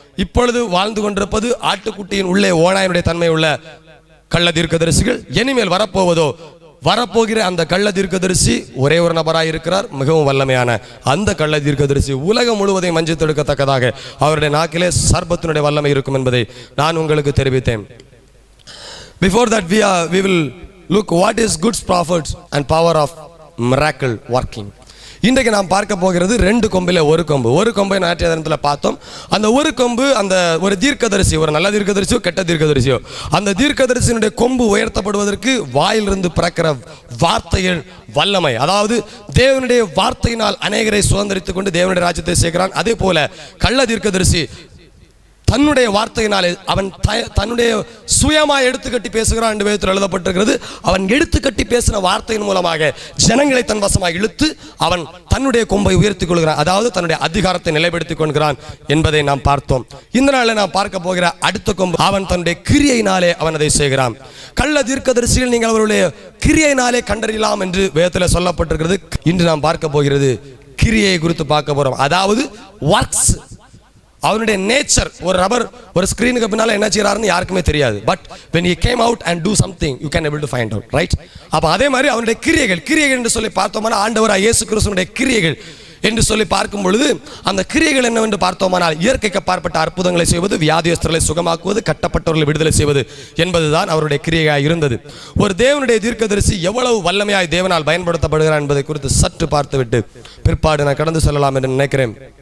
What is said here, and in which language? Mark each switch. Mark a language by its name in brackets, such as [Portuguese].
[Tamil] இப்பொழுது வாழ்ந்து கொண்டிருப்பது ஆட்டுக்குட்டியின் உள்ளே ஓநாயனுடைய தன்மை உள்ள கள்ள தீர்க்கதரிசிகள். இனிமேல் வரப்போகிற அந்த கள்ள தீர்க்கதரிசி ஒரே ஒரு நபராய் இருக்கிறார், மிகவும் வல்லமையான அந்த கள்ள தீர்க்கதரிசி உலகம் முழுவதையும் வஞ்சித்தெடுக்கத்தக்கதாக அவருடைய நாக்கிலே சர்ப்பத்தினுடைய வல்லமை இருக்கும் என்பதை நான் உங்களுக்கு தெரிவித்தேன். [English] Before that we will look what is good prophets and power of miracle working. [Tamil] இன்றைக்கு நாம் பார்க்க போகிறது 2 கொம்பில் ஒரு கொம்பை நேற்றைய தினத்தில் பார்த்தோம். அந்த ஒரு கொம்பு அந்த ஒரு தீர்க்கதரிசி, ஒரு நல்ல தீர்க்கதரிசியோ கெட்ட தீர்க்கதரிசியோ, அந்த தீர்க்கதரிசியினுடைய கொம்பு உயர்த்தப்படுவதற்கு வாயிலிருந்து பிறக்கிற வார்த்தைகள் வல்லமை. அதாவது தேவனுடைய வார்த்தையினால் அநேகரை சுதந்திரித்துக் கொண்டு தேவனுடைய ராஜ்யத்தை சேர்க்கிறான். அதே போல கள்ள தீர்க்கதரிசி தன்னுடைய வார்த்தையினாலே அவன் தன்னுடைய சுயமாய் எடுத்துக்கட்டி பேசுகிறான் என்று வேதத்தில் எழுதப்பட்டிருக்கிறது. அவன் எடுத்துக்கட்டி பேசின வார்த்தையின் மூலமாக ஜனங்களை தன் வசமாக இழுத்து அவன் தன்னுடைய கொம்பை உயர்த்திக் கொள்கிறான், அதாவது தன்னுடைய அதிகாரத்தை நிலைப்படுத்திக் கொள்கிறான் என்பதை நாம் பார்த்தோம். இந்த நாளில் நாம் பார்க்க போகிற அடுத்த கொம்பு, அவன் தன்னுடைய கிரியையினாலே அவன் அதை செய்கிறான். கள்ள தீர்க்கதரிசிகள் நீங்கள் அவருடைய கிரியையினாலே கண்டறியலாம் என்று வேதத்தில் சொல்லப்பட்டிருக்கிறது. இன்று நாம் பார்க்க போகிறது கிரியை குறித்து பார்க்க போறோம், அதாவது ஒர்க்ஸ். அவனுடைய நேச்சர். ஒரு ரப்பர் ஒரு ஸ்கிரீனுக்கு பின்னால என்ன செய்யறாருன்னு யாருக்குமே தெரியாது. [English] But when he came out and do something you can able to find out, right? [Tamil] அப்ப அதே மாதிரி அவனுடைய கிரியைகள் என்று சொல்லி பார்த்தோம்னா ஆண்டவராகிய இயேசு கிறிஸ்துவினுடைய கிரியைகள் என்று சொல்லி பார்க்கும் பொழுது அந்த கிரியைகள் என்னவென்று பார்த்தோமானால் இயற்கைக்கு அப்பாற்பட்ட அற்புதங்களை செய்வது, வியாதியஸ்தர்களை சுகமாக்குவது, கட்டப்பட்டவர்களை விடுதலை செய்வது என்பதுதான் அவருடைய கிரியையாய் இருந்தது. ஒரு தேவனுடைய தீர்க்கதரிசி எவ்வளவு வல்லமையாய் தேவனால் பயன்படுத்தப்படுகிறார் என்பதை குறித்து சற்று பார்த்துவிட்டு பிற்பாடு நான் கடந்து செல்லலாம் என்று நினைக்கிறேன்.